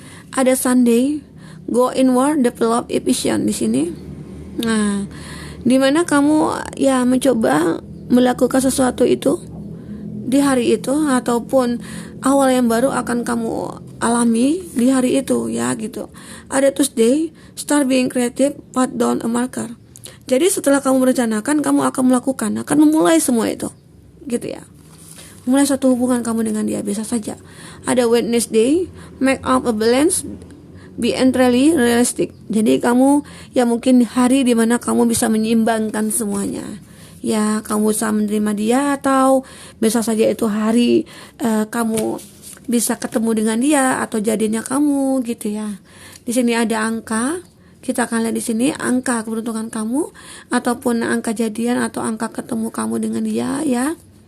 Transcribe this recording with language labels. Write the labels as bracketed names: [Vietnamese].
[Indonesian] Ada [English] Sunday, go inward, develop efficient [Indonesian] di sini. Nah, di mana kamu ya mencoba melakukan sesuatu itu di hari itu, ataupun awal yang baru akan kamu alami di hari itu ya gitu. Ada [English] Tuesday, start being creative, put down a marker. [Indonesian] Jadi setelah kamu merencanakan, kamu akan melakukan, akan memulai semua itu gitu ya. Mulai satu hubungan kamu dengan dia, bisa saja. Ada [English] Wednesday, make up a balance, be entirely realistic. [Indonesian] Jadi kamu ya mungkin hari dimana kamu bisa menyeimbangkan semuanya. Ya kamu bisa menerima dia, atau bisa saja itu hari kamu bisa ketemu dengan dia atau jadinya kamu gitu ya. Di sini ada angka. Kita akan lihat di sini angka keberuntungan kamu ataupun angka jadian atau angka ketemu kamu dengan dia ya.